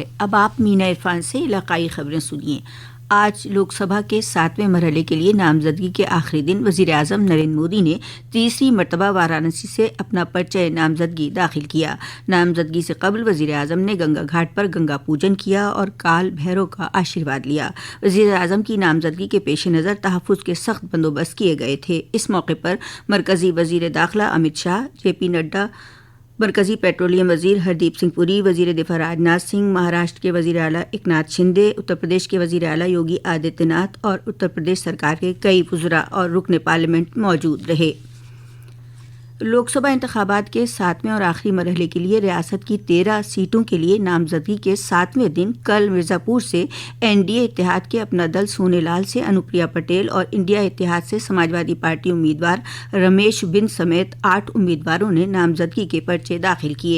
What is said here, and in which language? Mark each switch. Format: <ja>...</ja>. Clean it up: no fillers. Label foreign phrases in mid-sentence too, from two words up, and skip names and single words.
<ur>اب آپ مینا عرفان سے علاقائی خبریں سنیے۔ آج لوک سبھا کے 7ویں مرحلے کے لیے نامزدگی کے آخری دن وزیر اعظم نریندر مودی نے تیسری مرتبہ وارانسی سے اپنا پرچہ نامزدگی داخل کیا۔ نامزدگی سے قبل وزیر اعظم نے گنگا گھاٹ پر گنگا پوجن کیا اور کال بھیرو کا آشیرواد لیا۔ وزیر اعظم کی نامزدگی کے پیش نظر تحفظ کے سخت بندوبست کیے گئے تھے۔ اس موقع پر مرکزی وزیر داخلہ امت شاہ، جے پی نڈا، مرکزی پیٹرولیم وزیر ہردیپ سنگھ پوری، وزیر دفاع راجناتھ سنگھ، مہاراشٹر کے وزیر اعلیٰ ایکناتھ شندے، اتر پردیش کے وزیر اعلیٰ یوگی آدتیہ ناتھ اور اتر پردیش سرکار کے کئی وزراء اور رکن پارلیمنٹ موجود رہے۔ لوک سبھا انتخابات کے 7ویں اور آخری مرحلے کے لیے ریاست کی 13 سیٹوں کے لیے نامزدگی کے 7ویں دن کل مرزا پور سے این ڈی اے اتحاد کے اپنا دل سونے لال سے انوپریا پٹیل اور انڈیا اتحاد سے سماجوادی پارٹی امیدوار رمیش بن سمیت 8 امیدواروں نے نامزدگی کے پرچے داخل کیے۔</ur>